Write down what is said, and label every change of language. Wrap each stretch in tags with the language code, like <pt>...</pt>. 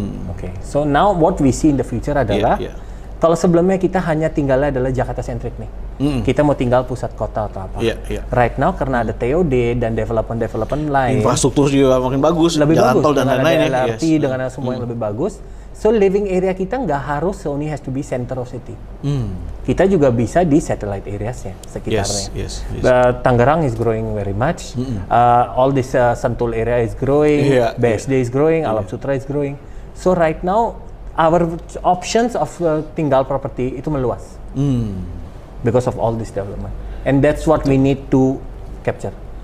<id>Oke,</id> <en>so now what we see in the future</en> <id>adalah kalau sebelumnya kita hanya tinggalnya adalah Jakarta centric nih, kita mau tinggal pusat kota atau apa.</id> <en>Right now</en> <id>karena ada TOD dan development lain, infrastruktur juga makin bagus, lebih jalan bagus tol dan dengan lain-lain ada LRT dengan semua yang lebih bagus.</id> <en>So living area</en> <id>kita nggak harus</id> <en>only has to be center of city.</en> <id>Kita juga bisa di satellite areasnya sekitarnya.</id> <en>Yes. Tangerang is growing very much. All this Sentul area is growing. BSD is growing. Alam Sutra is growing. So right now our options of tinggal property</en> <id>itu meluas</id> <en>because of all this development. And that's what we need to capture.</en>